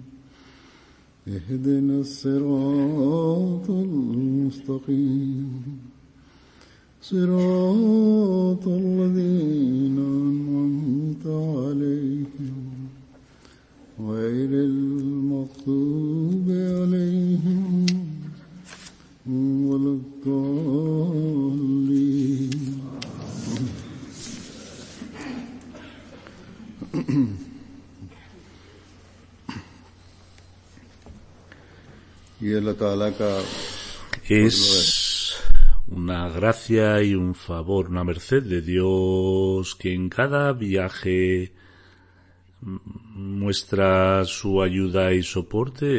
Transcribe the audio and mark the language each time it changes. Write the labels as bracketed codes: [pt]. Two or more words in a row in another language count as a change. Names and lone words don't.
[ar] اهدنا الصراط المستقيم صراط الذين أنعمت عليهم غير المغضوب عليهم ولا الضالين. [es] Es una gracia y un favor, una merced de Dios que en cada viaje muestra su ayuda y soporte.